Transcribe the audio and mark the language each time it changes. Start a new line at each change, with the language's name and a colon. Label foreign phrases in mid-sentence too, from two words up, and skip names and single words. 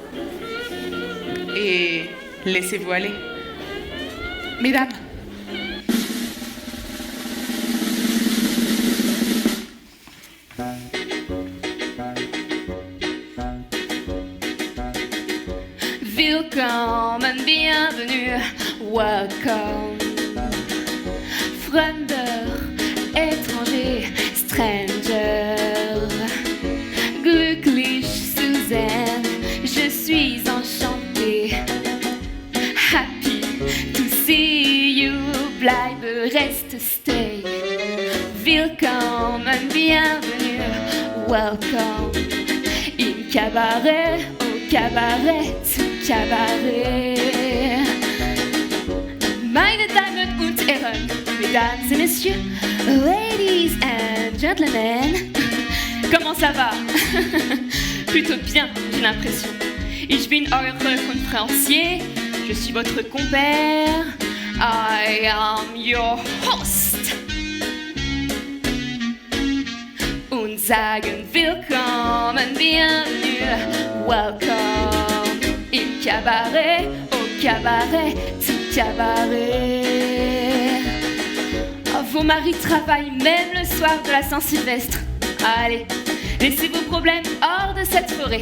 French: Et laissez-vous aller. Mesdames.
German: Willkommen, bienvenue,
English: welcome.
German: Fremder, étranger, stranger. Glücklich zu sehen,
French: je suis enchantée.
English: Happy to see you,
German: bleibe, reste, stay. Willkommen,
French: bienvenue, welcome.
German: Im cabaret,
French: au cabaret,
German: zu cabaret. Meine Damen und Herren,
French: mesdames et messieurs,
English: ladies and gentlemen.
French: Comment ça va? Plutôt bien, j'ai l'impression.
German: Ich bin euer conférencier,
French: je suis votre compère.
English: I am your host.
German: Und sagen willkommen,
French: bienvenue, welcome.
German: Im cabaret,
French: au cabaret,
German: zu cabaret.
French: Oh, vos maris travaillent même le soir de la Saint-Sylvestre. Allez, laissez vos problèmes hors de cette forêt.